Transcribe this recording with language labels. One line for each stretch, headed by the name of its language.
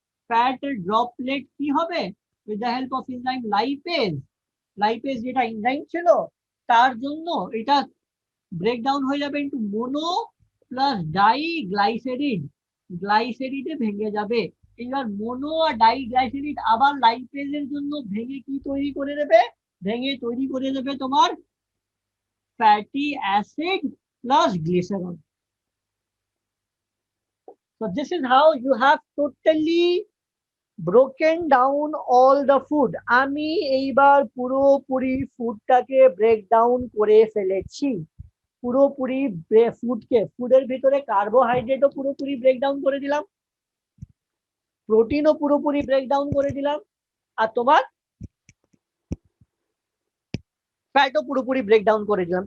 Bangla: Fat droplet কি হবে? With the help of enzyme lipase, lipase যেটা এনজাইম ছিল, তার জন্য এটা ব্রেকডাউন হয়ে যাবে ইনটু মোনো প্লাস ডাই গ্লাইসেরিড, গ্লাইসেরিডে ভেঙে যাবে। এবার মোনো আর ডাই গ্লাইসেরিড আবার লাইপেজের জন্য ভেঙে কি তৈরি করে দেবে? ভেঙে তৈরি করে দেবে তোমার
English: fatty acid plus glycerol. So this is how you have totally broken down all the food.
Bangla: আমি এইবার পুরোপুরি ফুডটাকে ব্রেক ডাউন করে ফেলেছি, পুরোপুরি ফুডকে, ফুডের ভিতরে কার্বোহাইড্রেটও পুরোপুরি ব্রেক ডাউন করে দিলাম, প্রোটিনও পুরোপুরি ব্রেক ডাউন করে দিলাম, আর তোমার ফ্যাটও পুরোপুরি ব্রেকডাউন করে দিলাম।